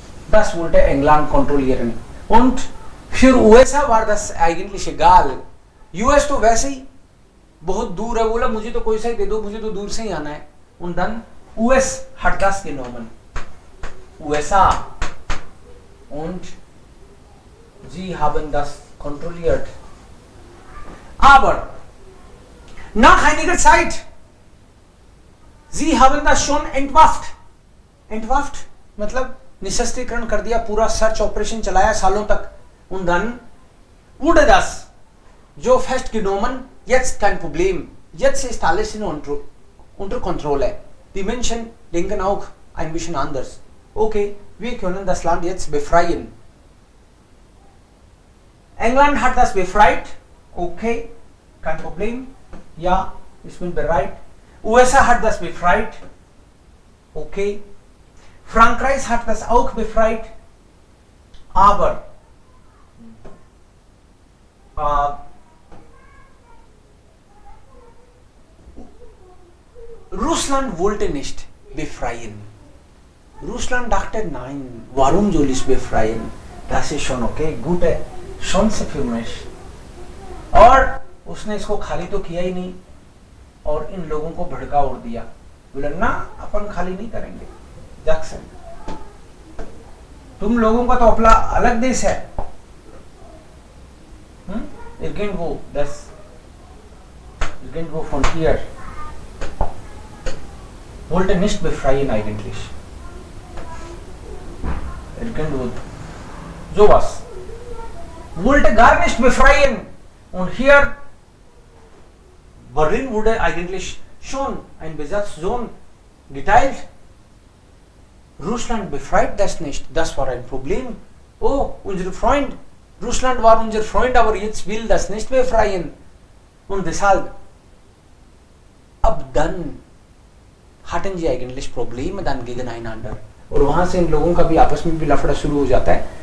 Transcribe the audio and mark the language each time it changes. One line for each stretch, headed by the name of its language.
German: Das wollte England kontrollieren. Und für USA war das eigentlich egal.
Hindi: US तो वैसे ही बहुत दूर है, बोला मुझे तो कोई सा ही दे दो, मुझे तो दूर से ही आना है.
German: Und dann US hat das genommen. USA. Und sie haben das kontrolliert. Aber nach einiger Zeit, sie haben das schon entwaffnet.
Hindi: Entwaffnet मतलब निशस्त्रीकरण कर दिया, पूरा सर्च ऑपरेशन चलाया सालों तक.
German: Und dann wurde das so festgenommen, jetzt kein Problem. Jetzt ist alles unter Kontrolle. Die Menschen denken auch ein bisschen anders. Okay, wir können das Land jetzt befreien. England hat das befreit. Okay, kein Problem. Ja, ich bin bereit. USA hat das befreit. Okay. Frankreich hat das auch befreit. Aber Russland wollte nicht befreien. Russland dachte, nein, warum soll ich befreien? Das ist schon okay, gute Chance für mich.
Hindi: और उसने इसको खाली तो किया ही नहीं, और इन लोगों को भड़का उड़ दिया. बोला ना, अपन खाली नहीं करेंगे. जैक्सन, तुम लोगों का तो अपना अलग देश है.
German: Irgendwo, das irgendwo von hier wollte nicht befreien eigentlich. Irgendwo sowas wollte gar nicht befreien. Und hier Berlin wurde eigentlich schon ein Besatzungszone geteilt. Russland befreit das nicht. Das war ein Problem. Oh, unser Freund Russland war unser Freund, aber jetzt will das nicht befreien. Und deshalb, ab dann hatten sie eigentlich Probleme dann gegeneinander.
Hindi: और वहां से इन लोगों का भी आपस में भी लफड़ा शुरू हो जाता है.